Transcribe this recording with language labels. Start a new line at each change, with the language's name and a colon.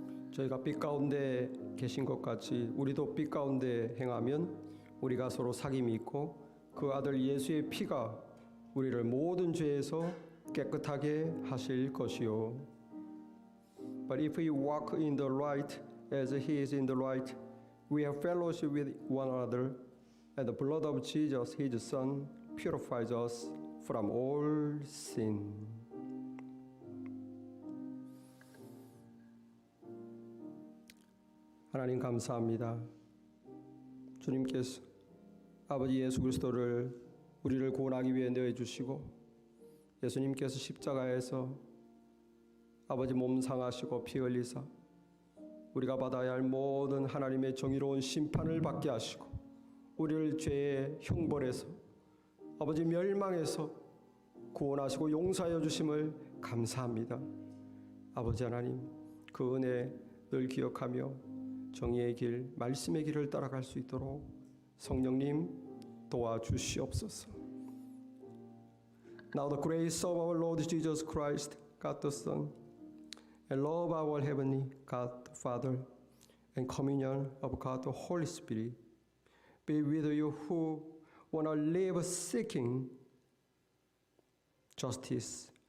Korean: 저희가 빛 가운데 계신 것 같이 우리도 빛 가운데 행하면 우리가 서로 사귐이 있고 그 아들 예수의 피가 우리를 모든 죄에서 깨끗하게 하실 것이요.
English: But if we walk in the light as he is in the light, we have fellowship with one another, and the blood of Jesus, his Son, purifies us from all sin.
Korean: 하나님 감사합니다. 주님께서 아버지 예수 그리스도를 우리를 구원하기 위해 내어주시고 예수님께서 십자가에서 아버지 몸 상하시고 피 흘리사 우리가 받아야 할 모든 하나님의 정의로운 심판을 받게 하시고 우리를 죄의 형벌에서 아버지 멸망에서 구원하시고 용서하여 주심을 감사합니다. 아버지 하나님 그 은혜 늘 기억하며 정의의 길, 말씀의 길을 따라갈 수 있도록 성령님 도와주시옵소서.
English: Now the grace of our Lord Jesus Christ, God the Son, and love of our heavenly God the Father, and communion of God the Holy Spirit be with you who want to live seeking justice